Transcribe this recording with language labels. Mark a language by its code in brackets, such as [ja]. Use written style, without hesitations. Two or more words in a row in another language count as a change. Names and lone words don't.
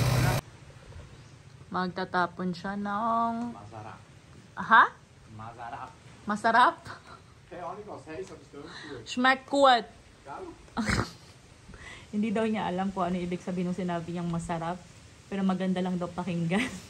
[tl] Magtatapon siya ng... Masarap. Aha? Masarap. Masarap? [de] Keine Ahnung, was heißt, aber es tut. Schmeckt gut. Gell? [tl] Hindi daw niya alam kung ano ibig sabihin ng sinabi niyang masarap. Pero maganda lang daw pakinggan.